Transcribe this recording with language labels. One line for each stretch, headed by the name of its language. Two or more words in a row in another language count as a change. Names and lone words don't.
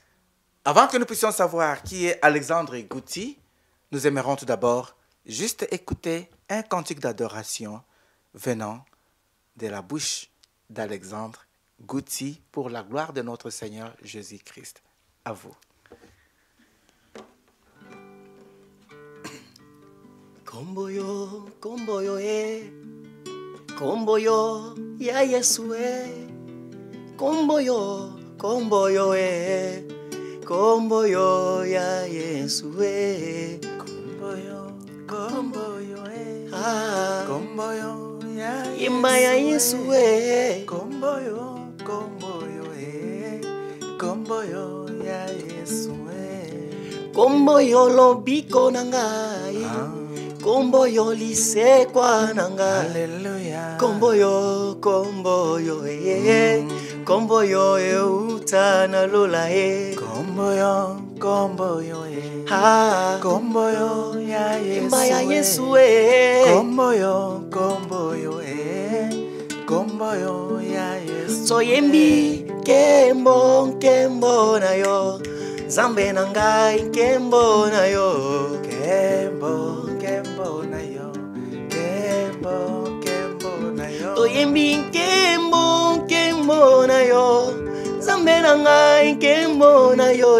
French: Avant que nous puissions savoir qui est Alexandre Gouty, nous aimerons tout d'abord juste écouter un cantique d'adoration venant de la bouche d'Alexandre Gouty pour la gloire de notre Seigneur Jésus-Christ. À vous.
Lingala: Komboyo, komboyo komboyo ya Yesu komboyo, komboyo komboyo ya Yesu Komboyo, komboyo komboyo ya Yesu imba ya Yesu komboyo, komboyo komboyo ya Yesu komboyo lobiko na ngai komboyo lisekwa na ngai Hallelujah. komboyo komboyo komboyo utana lola komboyo, komboyo komboyo ya Yesu imba ya Yesu komboyo, komboyo komboyo ya Yesu soyembi kembo nkembo na yo Zambe na ngai nkembo na yo kembo, kembo na yo kembo, kembo na yo toyembi nkembo nkembo na yo Zambe na ngai nkembo na yo